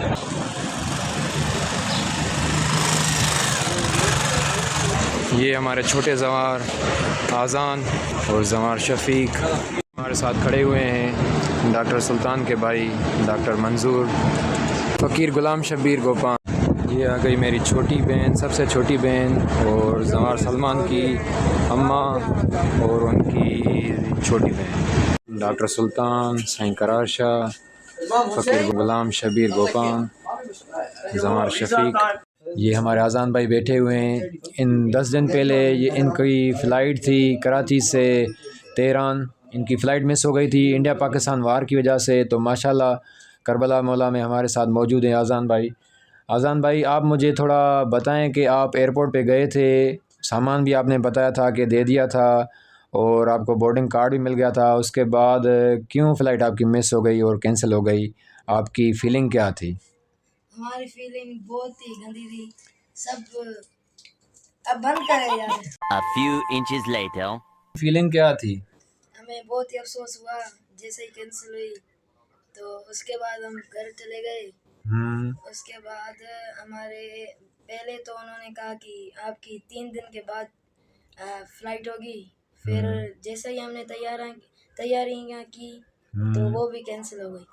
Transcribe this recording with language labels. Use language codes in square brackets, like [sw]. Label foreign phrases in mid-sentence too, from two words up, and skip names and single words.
[ur] یہ ہمارے چھوٹے زوار اذان اور زوار شفیق ہمارے ساتھ کھڑے ہوئے ہیں. ڈاکٹر سلطان کے بھائی ڈاکٹر منظور، فقیر غلام شبیر گوپان. یہ آ گئی میری چھوٹی بہن، سب سے چھوٹی بہن، اور زوار سلمان کی اماں اور ان کی چھوٹی بہن. ڈاکٹر سلطان, سائیں قرار شاہ، فقیر غلام شبیر گوپان، زوار شفیق. یہ ہمارے اذان بھائی بیٹھے ہوئے ہیں۔ ان 10 دن پہلے یہ ان کی فلائٹ تھی کراچی سے تہران، ان کی فلائٹ مس ہو گئی تھی انڈیا پاکستان وار کی وجہ سے. تو ماشاءاللہ کربلا مولا میں ہمارے ساتھ موجود ہیں اذان بھائی. اذان بھائی، آپ مجھے تھوڑا بتائیں کہ آپ ایئرپورٹ پے گئے تھے، سامان بھی آپ نے بتایا تھا کہ دے دیا تھا اور آپ کو [en] boarding card [ur] بھی مل گیا تھا، اس کے بعد کیوں فلائٹ آپ کی مس ہو گئی اور کینسل ہو گئی? آپ کی فیلنگ کیا تھی? ہماری فیلنگ بہت ہی گندی تھی. سب اب بند کرے یار. [en] A few inches later. [ur] فیلنگ کیا تھی? ہمیں بہت ہی افسوس ہوا جیسے ہی کینسل ہوئی. تو اس کے بعد ہم گھر چلے گئے. اس کے بعد ہمارے پہلے تو انہوں نے کہا کہ آپ کی 3 دن کے بعد فلائٹ ہوگی. پھر جیسے ہی ہم نے تیاریاں کی تو وہ بھی کینسل ہو گئی.